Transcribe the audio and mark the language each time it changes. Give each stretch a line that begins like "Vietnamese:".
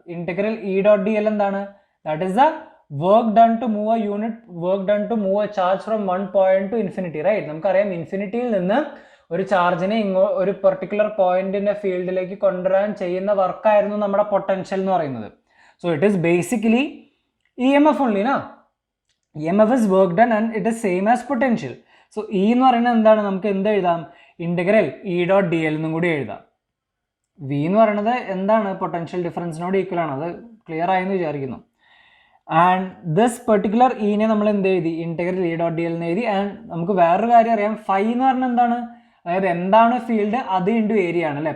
English: Integral E.dl എന്താണ്, that is the work done to move a unit, work done to move a charge from 1 point to infinity, right.
Malayalam: നമുക്കറിയാം ഇൻഫിനിറ്റിയിൽ നിന്ന് ഒരു ചാർജിനെ ഒരു particular പോയിന്റിന്റെ ഫീൽഡിലേക്ക് കൊണ്ടുവരാൻ ചെയ്യുന്ന വർക്കായിരുന്നു നമ്മുടെ പൊട്ടൻഷ്യൽ എന്ന് പറയുന്നത്.
English: So it is basically EMF only na. EMF is work done and it is same as potential.
Malayalam: So E എന്ന് പറയുന്നത് എന്താണ്, നമുക്ക് എന്ത് എഴുതാം, ഇന്റഗ്രൽ E.dl എന്നും കൂടി എഴുതാം. V എന്ന് പറയുന്നത് എന്താണ്, പൊട്ടൻഷ്യൽ ഡിഫറൻസിനോട് ഈക്വൽ ആണ്. അത് ക്ലിയർ ആയെന്ന് വിചാരിക്കുന്നു.
English: and this particular
Malayalam: ഇനെ നമ്മൾ എന്ത് എഴുതി, ഇന്റഗ്രൽ E.dl എന്ന് എഴുതി. ആൻഡ് നമുക്ക് വേറൊരു കാര്യം അറിയാം, φ എന്ന് പറഞ്ഞാൽ എന്താണ്, അതായത് എന്താണ് ഫീൽഡ് അത് ഇൻറ്റു ഏരിയ ആണ് അല്ലേ.